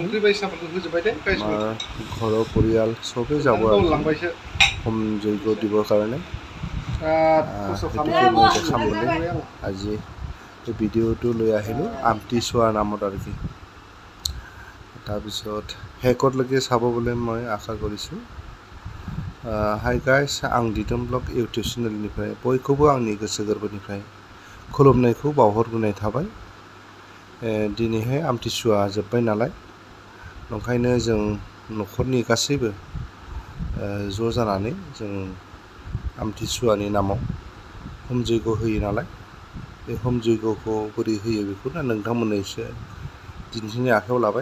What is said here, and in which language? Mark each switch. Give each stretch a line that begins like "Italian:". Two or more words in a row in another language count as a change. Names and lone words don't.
Assamese: আমাৰ ঘৰৰ পৰিয়াল চবেই যাব হোম যজ্ঞ দিবৰ কাৰণে। সেইটোকে মই দেখাম বুলি আজি ভিডিঅ'টো লৈ আহিলোঁ, আমটি চোৱাৰ নামত আৰু কি। তাৰপিছত শেষলৈকে চাব বুলি মই আশা কৰিছোঁ।
English: Hi guys,
Bodo: आं दिदोम ब्लग इउटिउब चेनेलनिफ्राय बयखौबो आंनि गोसो गोरबोनिफ्राय खुलुमनायखौ बावहरग्रोनाय थाबाय। दिनैहाय आमथिसुवा जोब्बाय नालाय, ओंखायनो जों न'खरनि गासैबो ज' जानानै जों आमथिसुवानि नामाव होम जैग' होयो नालाय, बे होम जैग'खौ बोरै होयो बेखौनो नोंथांमोननो एसे दिन्थिनो आखायाव लाबाय।